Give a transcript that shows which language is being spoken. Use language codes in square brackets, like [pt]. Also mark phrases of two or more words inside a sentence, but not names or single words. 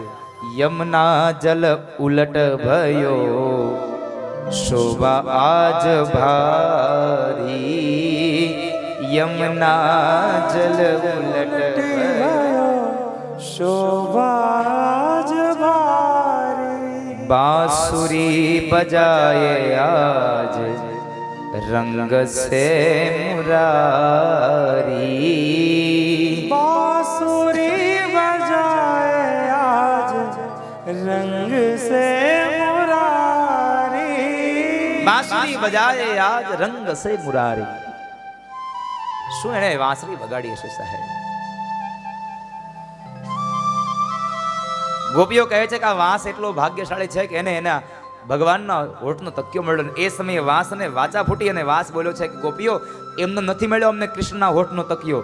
[hi] यमुना जल उलट भयो शोभा आज भारी, यमुना जल उलट भयो शोभा ज भारी, बांसुरी बजाए आज रंग से मुरारी, बांसुरी बजाए आज रंग से मुरारी, बांसुरी बजाए आज रंग से मुरारी. [gu] શું એને વાંસળી વગાડી હશે સાહેબ? ગોપીઓ કહે છે કે આ વાંસ એટલો ભાગ્યશાળી છે કે એને એના ભગવાનના હોઠનો તકિયો મળ્યો. એ સમયે વાંસને વાચા ફૂટી અને વાંસ બોલ્યો છે કે ગોપીઓ એમને નથી મળ્યો અમને કૃષ્ણના હોઠનો તકિયો.